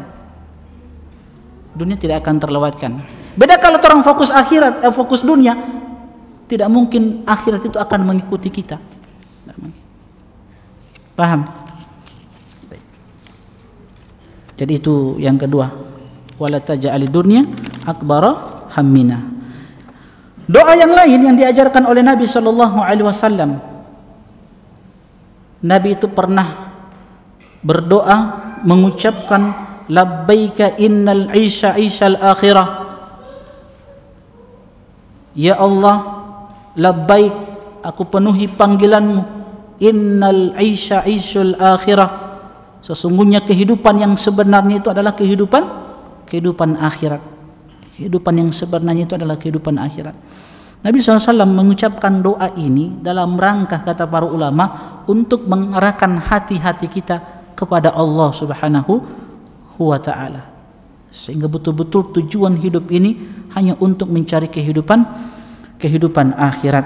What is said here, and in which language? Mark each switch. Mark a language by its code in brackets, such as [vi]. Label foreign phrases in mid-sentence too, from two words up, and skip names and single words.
[id] Dunia tidak akan terlewatkan. Beda kalau orang fokus akhirat, fokus dunia, tidak mungkin akhirat itu akan mengikuti kita. Paham? Jadi itu yang kedua. [ar] ولا تجعل الدنيا أكبر همنا. [id] Doa yang lain yang diajarkan oleh Nabi [ar] صلى الله عليه وسلم. [id] Nabi itu pernah berdoa mengucapkan [ar] لبيك إن العيش عيش الآخرة. يا الله لبيك, [id] aku penuhi panggilanmu. [ar] إن العيش عيش الآخرة. [id] Sesungguhnya kehidupan yang sebenarnya itu adalah kehidupan akhirat. Kehidupan yang sebenarnya itu adalah kehidupan akhirat. Nabi SAW mengucapkan doa ini dalam rangka, kata para ulama, untuk mengarahkan hati-hati kita kepada Allah [ar] سبحانه وتعالى, [id] sehingga betul-betul tujuan hidup ini hanya untuk mencari kehidupan akhirat.